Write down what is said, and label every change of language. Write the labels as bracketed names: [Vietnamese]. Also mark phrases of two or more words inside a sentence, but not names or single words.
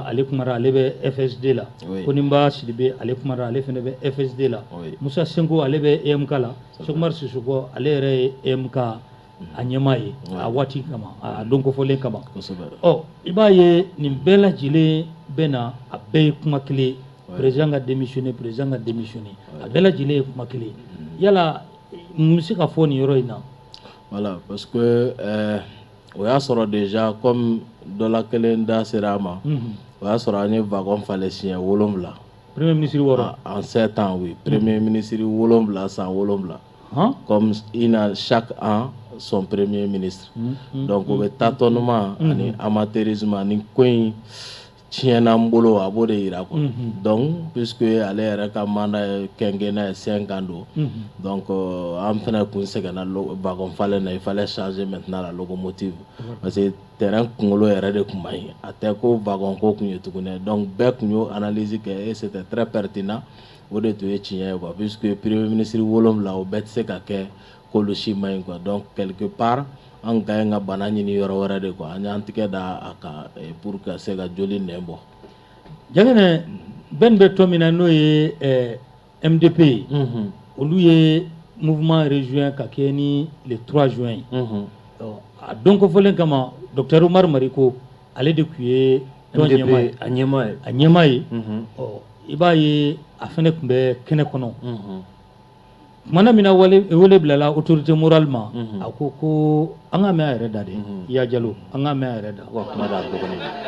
[Bambara] ale kumara ale bɛ FSD la Konimba Sidibe ale kumara ale fana bɛ FSD la Musa Sengo ale bɛ EMK la Cheikh Oumar Sissoko ale yɛrɛ ye EMK a ɲɛmaa ye a waati kama a don kofɔlen kama ɔ i b'a ye nin bɛɛ lajɛlen bɛ na a bɛɛ ye kuma kelen président ka démissionner a bɛɛ lajɛlen ye kuma kelen yala mun bɛ se ka fɔ nin yɔrɔ in na. [French] Voilà, parce que [Bambara] o y'a sɔrɔ [French] déjà comme [Bambara] dɔ la kelen da sera a ma o y'a sɔrɔ an ye wagon falen siɲɛ 7. [French] Premier ministre wɔɔrɔ en 7 ans oui premier ministre 7 san 7 comme il a chaque an son premier ministre donc [Bambara] o bɛ [French] tâtonnement ani amateurisme [Bambara] ani ko in tiɲɛna n bolo a b'o de yira [French] quoi donc puisque [Bambara] ale yɛrɛ ka mandat ye quinquennat ye 5 ans don donc an fana kun sɛgɛnna wagon falen na [French] il fallait changer maintenant la locomotive parce que [Bambara] terrain kunkolo yɛrɛ de tun man ɲi a tɛ ko wagon ko tun ye tuguni donc bɛɛ tun y'o analyse kɛ [French] et c'était très pertinent [Bambara] o de tun ye tiɲɛ ye [French] quoi puisque premier ministre 7 [Bambara] o bɛɛ tɛ se ka kɛ k'olu si man ɲi [French] quoi donc quelque part [Bambara] an ka ɲi ka bana ɲini yɔrɔ wɛrɛ de quoi an y'an tigɛ da a kan pour ka se ka joli nɛn bɔ. Jagɛnɛ Ben bɛ tɔ min na n'o ye MDP ye olu ye [French] mouvement rejoint [Bambara] ka kɛ ni [French] le 3 juin [Bambara] a don kofɔlen kama Dr Umar Mariko ale de tun ye tɔn ɲɛmaa ye i b'a ye a fana tun bɛ kɛnɛ kɔnɔ kumana min na wele bilala [French] autorité morale [Bambara] ma a ko an ka mɛn a yɛrɛ da de Iya Jalo an ka mɛn a yɛrɛ da wa kuma da dɔgɔnin